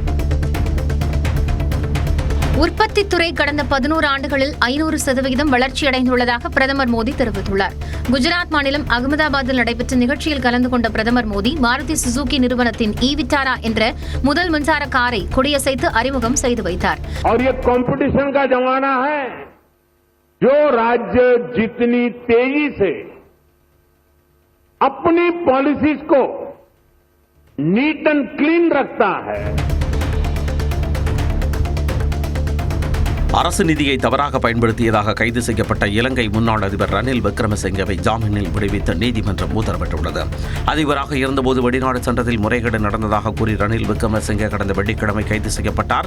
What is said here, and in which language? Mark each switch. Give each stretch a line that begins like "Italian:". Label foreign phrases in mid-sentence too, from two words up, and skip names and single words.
Tamil: உற்பத்தித் துறை கடந்த 11 ஆண்டுகளில் 500% வளர்ச்சியடைந்துள்ளதாக பிரதமர் மோடி தெரிவித்துள்ளார். குஜராத் மாநிலம் அகமதாபாத்தில் நடைபெற்ற நிகழ்ச்சியில் கலந்து கொண்ட பிரதமர் மோடி மாருதி சுசுகி நிறுவனத்தின் விட்டாரா என்ற முதல் மின்சார காரை கொடியசைத்து அறிமுகம் செய்து வைத்தார்.
Hindi: जो राज्य जितनी तेजी से अपनी पॉलिसीज को
English: neat and clean
Hindi: रखता है,
Tamil: அரசு நிதியை தவறாக பயன்படுத்தியதாக கைது செய்யப்பட்ட இலங்கை முன்னாள் அதிபர் ரணில் விக்ரமசிங்கவை ஜாமீனில் விடுவித்து நீதிமன்றம் உத்தரவிட்டுள்ளது. அதிபராக இருந்தபோது வெளிநாடு சென்றதில் முறைகேடு நடந்ததாக கூறி ரணில் விக்ரமசிங்கே கடந்த வெள்ளிக்கிழமை கைது செய்யப்பட்டார்.